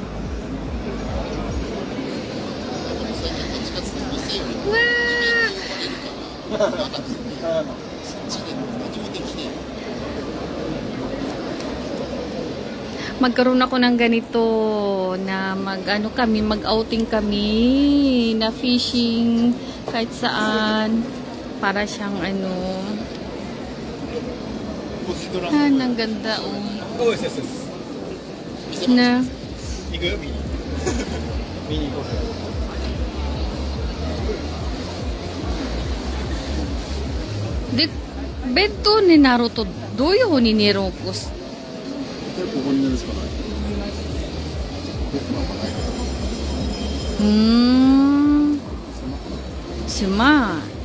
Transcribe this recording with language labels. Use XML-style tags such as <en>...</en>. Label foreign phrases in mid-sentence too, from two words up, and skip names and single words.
<tl>Magkaroon ako ng ganito na mag-outing kami na fishing kahit saan para siyang ang ganda na</tl> <ja>で、ベッドになるとどういう風に寝るんですか？ここに寝るしかない。すまん。</ja>